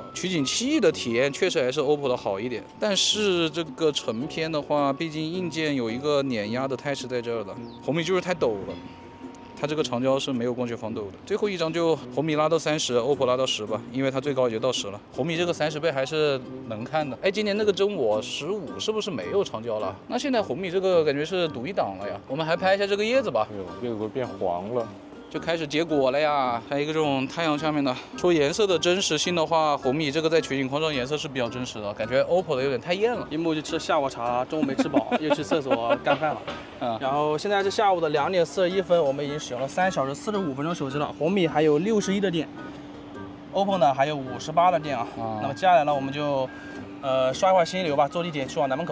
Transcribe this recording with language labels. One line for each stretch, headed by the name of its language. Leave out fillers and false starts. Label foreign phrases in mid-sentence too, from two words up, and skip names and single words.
Chinese: 取景器的體驗確實還是 OPPO 的好一點，但是這個成片的話，畢竟硬件有一個碾壓的態勢在這兒的。紅米就是太抖了，它這個長焦是沒有光學防抖的。最後一張就紅米拉到30，OPPO 拉到10吧，因為它最高也就到10了。紅米這個30倍還是能看的。哎，今年那個真我15是不是沒有長焦了？那現在紅米這個感覺是獨一檔了呀。我們還拍一下這個葉子吧。哎呦，葉子都變黃了。就開始結果了呀，還有一個這種太陽下面的。說顏色的真實性的話，紅米這個在取景框上顏色是比較真實的，感覺 OPPO 的有點太豔了。一幕就吃下午茶，中午沒吃飽，又去廁所幹飯了。然後現在是下午的2點41分，我們已經使用了3小時45分鐘手機了。紅米還有61的電，OPPO 呢還有58的電啊。那麼接下來呢，我們就刷一會兒新流吧，坐地鐵去往南門口。